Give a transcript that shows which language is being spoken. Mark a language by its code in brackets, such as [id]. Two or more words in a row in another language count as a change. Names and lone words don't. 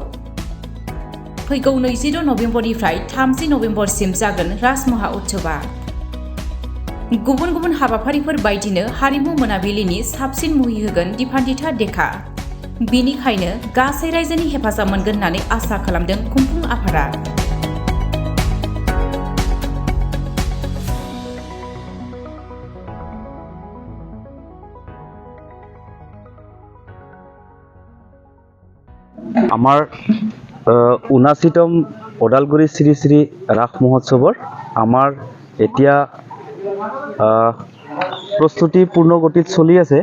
[brx] फैगौ 26 नभेम्बरनिफ्राय 30 नभेम्बरसिम जागोन राज महा उत्सवआ। गुबुन गुबुन हाबाफारिफोर बायदिनो हारिमु मोनाबिलिनि साबसिन मुहि होगोन दिफान्दिता देखा। बिनिखायनो गासै रायजोनि हेफाजाब मोनगोन होननानै आसा खालामदों खुंफुं आफादा। [as] আমাৰ 79তম ওদালগুৰি শ্ৰী শ্ৰী ৰাস মহোৎসৱৰ আমাৰ এতিয়া প্ৰস্তুতি পূৰ্ণ গতিত চলি আছে।